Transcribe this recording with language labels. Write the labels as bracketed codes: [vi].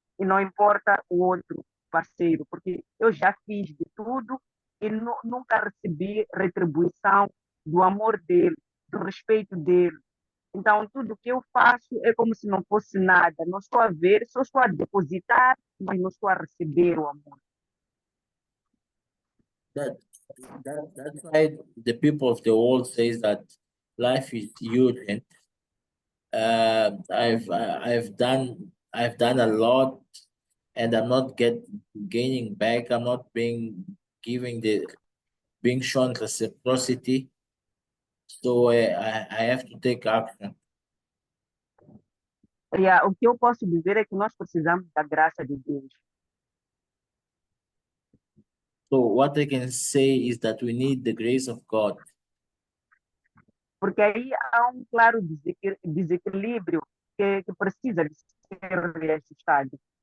[pt] E não importa o outro parceiro, porque eu já fiz de tudo e nunca recebi retribuição do amor dele, do respeito dele. Então, tudo que eu faço é como se não fosse nada. Não estou a ver, só estou a depositar, mas não estou a receber o amor. [en] That's why the people of the world says that life is urgent. I've done a lot, and I'm not gaining back. I'm not being shown reciprocity. So I have to take action. [pt] O que eu posso dizer é que nós precisamos da graça de Deus. [en] So what I can say is that we need the grace of God. [pt] porque aí há um claro desequilíbrio que precisa de ser reajustado.